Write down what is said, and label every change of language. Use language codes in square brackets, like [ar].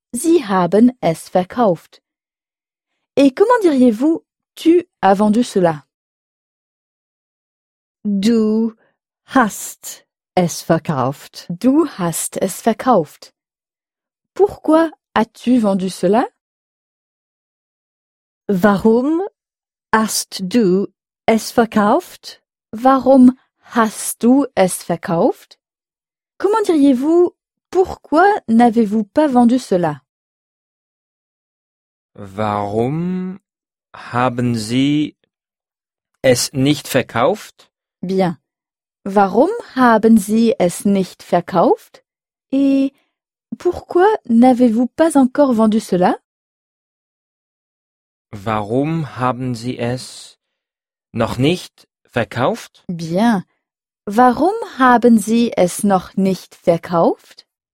[de] Sie haben es verkauft. [fr] Et comment diriez-vous tu as vendu cela? [de] Du hast es verkauft. Du hast es verkauft. [fr] Pourquoi as-tu vendu cela? [de] Warum hast du es verkauft? Warum hast du es verkauft? [fr] Comment diriez-vous pourquoi n'avez-vous pas vendu cela? [de] Warum haben Sie es nicht verkauft? [fr] Bien. [de] Warum haben Sie es nicht verkauft? [fr] Et pourquoi n'avez-vous pas encore vendu cela? [de] Warum haben Sie es noch nicht verkauft? Bien. Warum haben Sie es noch nicht verkauft?